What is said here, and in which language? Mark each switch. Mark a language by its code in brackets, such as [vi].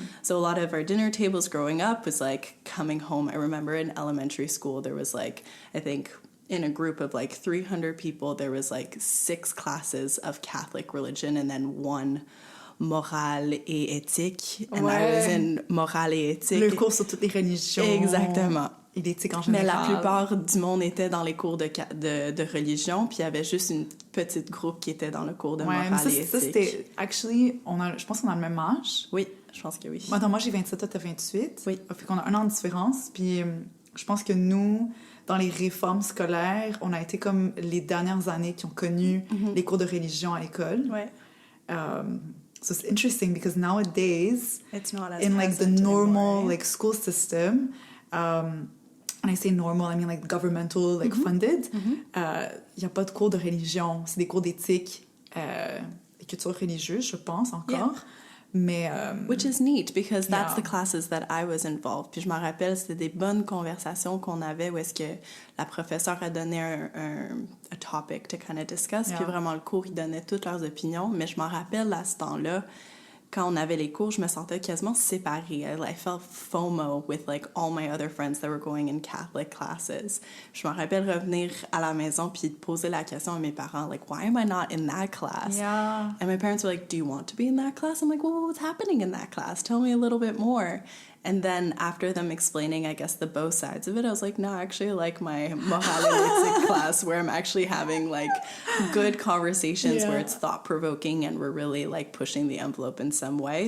[en] So a lot of our dinner tables growing up was like coming home. I remember in elementary school there was like, I think in a group of like 300 people, there was like 6 classes of Catholic religion and then one morale et éthique. And I was in morale et éthique. [fr] Le cours sur toutes les religions. Exactement. et l'éthique en Mais général. la plupart du monde était dans les cours de religion, puis il y avait juste une petite groupe qui était dans le cours de morale et éthique. Ça, c'était... Actually, je pense qu'on a le même âge. Oui, je pense que oui. Attends, moi, j'ai 27, toi, t'as 28. Oui. Fait qu'on a 1 an de différence. Puis je pense que nous, dans les réformes scolaires, on a été comme les dernières années qui ont connu les cours de religion à l'école. Ouais. [en] So it's interesting because nowadays, It's not as in like the present normal anymore, like school system, when I say normal, I mean like governmental, like funded, [fr] y a pas de cours de religion. C'est des cours d'éthique et culture religieuse, je pense, encore. [en] Yeah. [fr] Mais... [en] Which is neat, because that's the classes that I was involved. [fr] Puis je me rappelle, c'était des bonnes conversations qu'on avait où est-ce que la professeure a donné un topic [en] to kind of discuss. [fr] Puis vraiment, le cours, il donnait toutes leurs opinions. Mais je m'en rappelle, à ce temps-là, quand on avait les cours, je me sentais quasiment séparée. [en] I felt FOMO with like all my other friends that were going in Catholic classes. [fr] Je me rappelle revenir à la maison puis poser la question à mes parents, [en] like, why am I not in that class? Yeah. And my parents were like, do you want to be in that class? I'm like, well, what's happening in that class? Tell me a little bit more. And then after them explaining, I guess, the both sides of it, I was like, no, I actually like my morale et éthique class where I'm actually having like good conversations where it's thought-provoking and we're really like pushing the envelope in some way.